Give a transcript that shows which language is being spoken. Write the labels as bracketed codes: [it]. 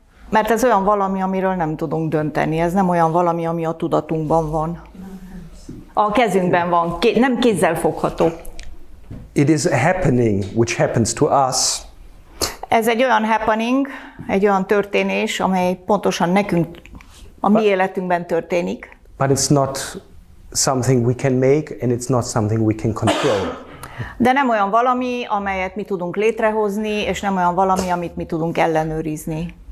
[hu] Mert ez olyan valami, amiről nem tudunk dönteni. Ez nem olyan valami, ami a tudatunkban van. A kezünkben van, nem kézzel fogható. [en] It is a happening which happens to us. [hu] Ez egy olyan happening, egy olyan történés, amely pontosan nekünk, a mi életünkben történik. [en] But it's not something we can make, and it's not something we can control. [hu] De nem olyan valami, amelyet mi tudunk létrehozni, és nem olyan valami, amit mi tudunk ellenőrizni.